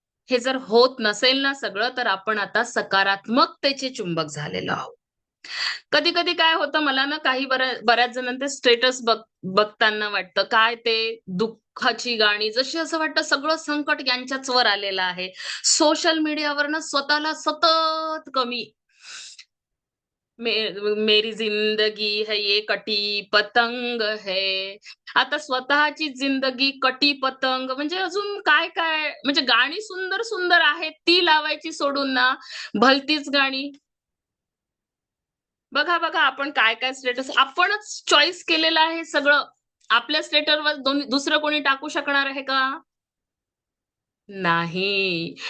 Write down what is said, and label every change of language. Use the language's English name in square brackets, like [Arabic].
[Marathi] हे जर होत नसेल ना सगळं, तर आपण आता सकारात्मकतेचे चुंबक झालेलो आहोत. कधी कधी काय होतं, मला ना बऱ्याच जणांचे स्टेटस बघताना वाटतं, काय ते दुःखाची गाणी, जशी असं वाटतं सगळं संकट यांच्याच वर आलेलं आहे. सोशल मीडियावर ना स्वतःला सतत कमी, [Hindi] मेरी जिंदगी है ये कटी पतंग है. [Marathi] आता स्वतःची जिंदगी कटी पतंग म्हणजे अजून काय काय, म्हणजे गाणी सुंदर सुंदर आहेत ती लावायची सोडून ना भलतीच गाणी. बघा बघा, आपण काय काय स्टेटस आपणच चॉईस केलेलं आहे सगळं. आपल्या स्टेटसवर दुसरं कोणी टाकू शकणार आहे का? नाही.